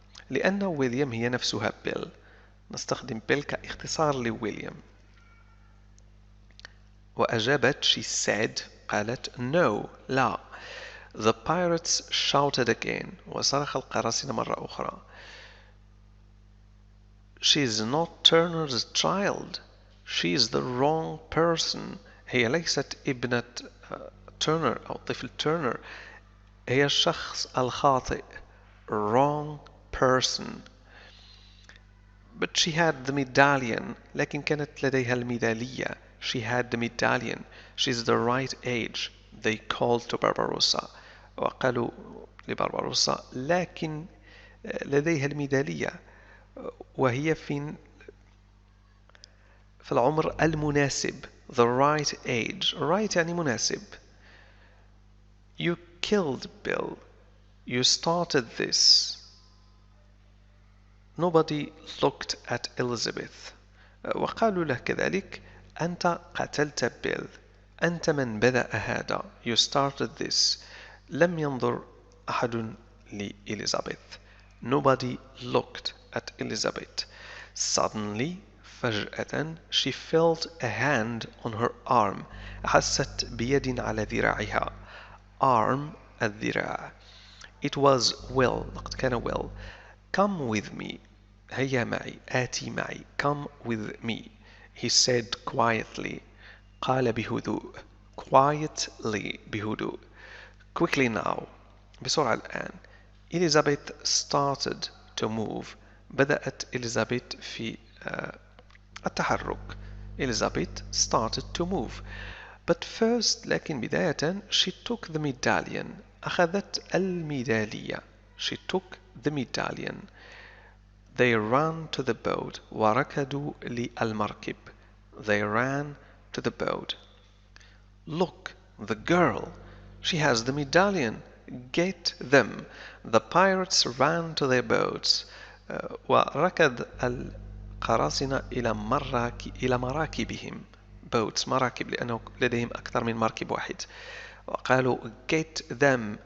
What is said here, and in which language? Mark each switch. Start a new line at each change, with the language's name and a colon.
Arabic: لأن ويليام هي نفسها بيل. نستخدم بيل كاختصار لويليام. وأجابت
English: she said
Arabic: قالت no لا.
English: The pirates shouted again.
Arabic: وصرخ القراصنة مرة أخرى.
English: She is not Turner's child. She is the wrong person.
Arabic: هي ليست ابنة تيرنر أو طفل تيرنر. هي الشخص الخاطئ.
English: Wrong person. But she had the medallion.
Arabic: لكن كانت لديها الميدالية.
English: She had the medallion. She's the right age. They called to Barbarossa.
Arabic: وقالوا لبربروسا لكن لديها الميدالية وهي في العمر المناسب.
English: The right age.
Arabic: Right يعني مناسب.
English: You killed Bill. You started this. Nobody looked at Elizabeth.
Arabic: وقالوا له كذلك أنت قتلت بيل. أنت من بدأ هذا.
English: You started this.
Arabic: لم ينظر أحد لإليزابيث.
English: Nobody looked at Elizabeth. Suddenly, فجأة, she felt a hand on her arm.
Arabic: أحست بيد على ذراعها. Arm الذراع.
English: It was Will.
Arabic: لقد كان Will.
English: Come with me.
Arabic: هيا معي. آتي معي.
English: Come with me. He said quietly.
Arabic: قال بهدوء. Quietly بهدوء.
English: Quickly now.
Arabic: بسرعة الآن.
English: Elizabeth started to move.
Arabic: بدأت إليزابيث في التحرك.
English: Elizabeth started to move. But first,
Arabic: لكن بداية,
English: she took the medallion.
Arabic: أخذت الميدالية.
English: She took the medallion. They ran to the boat.
Arabic: وركضوا للمركب.
English: They ran to the boat. Look, the girl. She has the medallion. Get them. The pirates ran to their boats.
Arabic: وركض القراصنة إلى مراكبهم. boats مراكب لأنه لديهم أكثر من مركب واحد. وقالوا
English: get them.